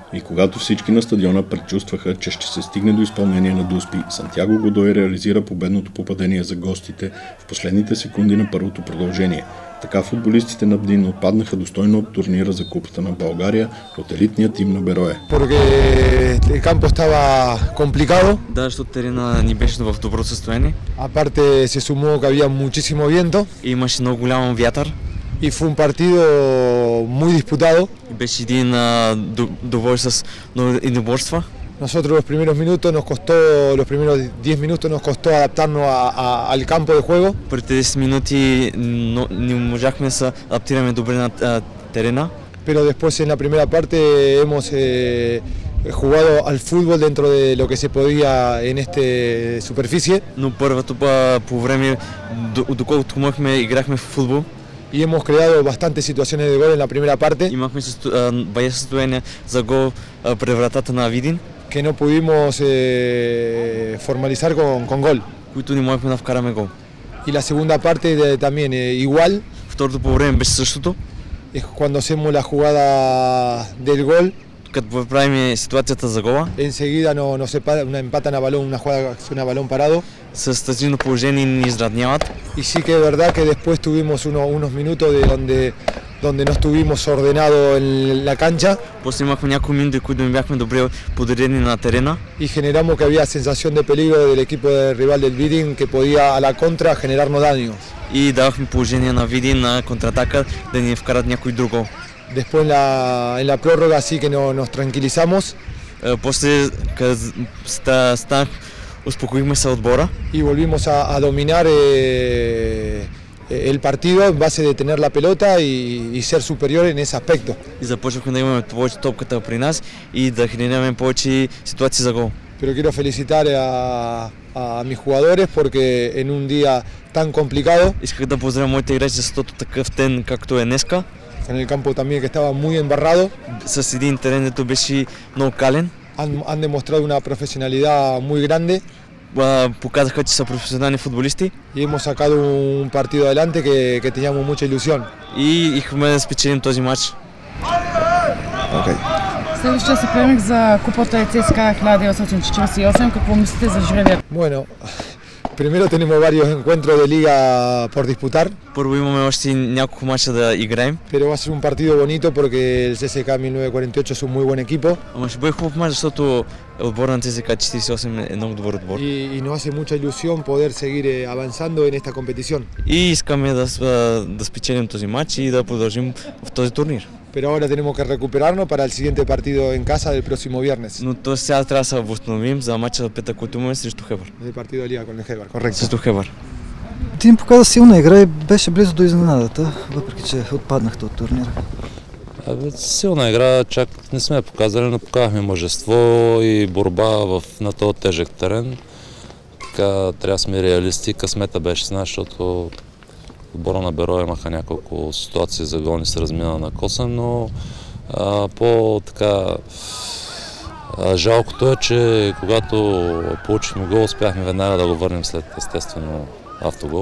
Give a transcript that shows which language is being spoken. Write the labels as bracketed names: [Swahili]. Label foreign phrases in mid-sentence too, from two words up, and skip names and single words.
[Bulgarian] И когато всички на стадиона предчувстваха, че ще се стигне до изпълнение на Дуспи, Сантьяго Годой реализира победното попадение за гостите в последните секунди на първото продължение. Така футболистите на Абдин отпаднаха достойно от турнира за Купата на България от елитния тим на Берое. Да, защото терена ни беше в добро състояние. [Spanish] Aparte se sumó que había muchísimo viento. [Bulgarian] Имаше много голям вятър. [Spanish] Y fue un partido muy disputado. [Bulgarian] Беше един двубой с много единоборства. [Spanish] Nosotros los primeros 10 minutos nos costó adaptarnos al campo de juego. [Bulgarian] Първите 10 минути не можахме да се адаптираме добре на терена. [Spanish] Pero después en la primera parte hemos jugado al fútbol dentro de lo que se podía en esta superficie. [Bulgarian] Но първото по време, доколкото можехме, играхме в футбол. [Spanish] Y hemos creado bastantes situaciones de gol en la primera parte. [Bulgarian] Имахме бая състояние за гол пред вратата на Видин, [Spanish] que no pudimos formalizar con gol. [Bulgarian] които не можехме да вкараме гол. [Spanish] Y la segunda parte también igual. [Bulgarian] Второто по време беше същото. [Spanish] Es cuando hacemos la jugada del gol. [Bulgarian] Като правим ситуацията за гола. [Spanish] Enseguida nos empatan a balón, una jugada a balón parado. [Bulgarian] С тази положение ни изравняват. [Spanish] Y sí que es verdad que después tuvimos unos minutos donde no estuvimos ordenados en la cancha. [Bulgarian] После имахме някои минути, които не бяхме добре подредени на терена. [Spanish] Y generamos que había sensación de peligro del equipo de rival del Vidin que podía a la contra generarnos daños. [Bulgarian] И давахме положение на Видин на контратака да ни вкарат някой друг гол. [Spanish] Después en la prórroga sí que nos tranquilizamos. [Bulgarian] После успокоихме се отбора. [Spanish] Y volvimos a dominar el partido en base de tener la pelota y ser superior en ese aspecto. [Bulgarian] И започнахме да имаме повече топката при нас и да генерираме повече ситуации за гол. [Spanish] Pero quiero felicitar a mis jugadores porque en un día tan complicado. [Bulgarian] Исках да поздравя моите играчи, защото такъв ден както е днеска. [Spanish] En el campo también que estaba muy embarrado. [Bulgarian] С един терен, дето беше много кален. [Spanish] Han demostrado una profesionalidad muy grande. [Bulgarian] Показаха, че са професионални футболисти. [Spanish] Y hemos sacado un partido adelante que teníamos mucha ilusión. [Bulgarian] И искахме да спечелим този матч. Okay. Следващия съперник за Купата е ЦСКА 1948. Какво мислите за жребия? [Spanish] Bueno, primero tenemos varios encuentros de liga por disputar. [Bulgarian] Първо имаме още няколко мача да играем. [Spanish] Pero va a ser un partido bonito porque el CSKA 1948 es un muy buen equipo. [Bulgarian] Ама ще бъде хубав мач, защото отбор на ЦСКА 48 е много добър отбор. [Spanish] Y nos hace mucha ilusión poder seguir avanzando en esta competición. [Bulgarian] И искаме да спечелим този мач и да продължим в този турнир. [Spanish] Pero ahora tenemos que recuperarnos para el siguiente partido en casa del próximo viernes. [Bulgarian] Но то сега трябва да се възстановим за мача за петък, който имаме срещу Хебър. [Spanish] El partido de liga con el Хебър, correcto. [Bulgarian] Срещу Хебър. Ти им показа силна игра и беше близо до изненадата, въпреки че отпаднахте от турнира. Силна игра, чак не сме показали, но показахме мъжество и борба на този тежък терен. Така трябва да сме реалисти. Късмета беше с нас, защото отбора на Берое имаха няколко ситуации за гол, се размина на косъм, но по-така жалкото е, че когато получихме гол, успяхме веднага да го върнем след естествено автогол.